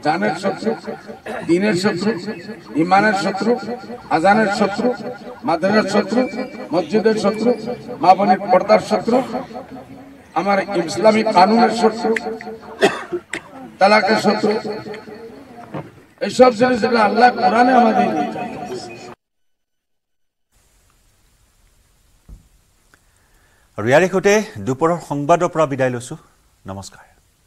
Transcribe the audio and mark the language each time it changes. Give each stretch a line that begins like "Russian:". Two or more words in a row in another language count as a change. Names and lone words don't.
Bangla: জানের শত্রু, দিনের শত্রু, ইমানের শত্রু, আজানের শত্রু, মাদ্রাসার শত্রু, মসজিদের শত্রু, মা বোনের পর্দার শত্রু, আমার ইসলামিক কানুনের শত্রু, তালাকের শত্রু, এইসব জিনিস যেটা আল্লাহ কোরআনে আমাদের
Assamese: আৰু ইয়াৰ সৈতে দুপৰৰ সংবাদৰ পৰা বিদায় লৈছো। নমস্কাৰ।